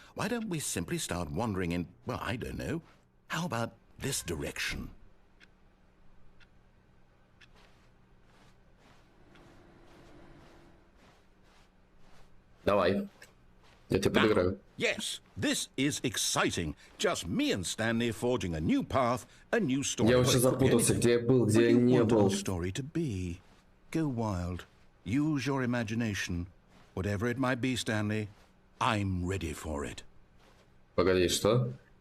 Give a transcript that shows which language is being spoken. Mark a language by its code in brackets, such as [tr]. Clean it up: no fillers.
[en] Why don't we simply start wandering in, well, I don't know. How about this direction? [ru] Давай. Я тебе подыграю. [en] Yes, this is exciting. Just me and Stanley forging a new path, a new story. [ru] Я уже запутался, где я был, где я не был. [en] Story to be. Go wild. Use your imagination. Whatever it might be, Stanley, I'm ready for it. [ru] Погоди, что?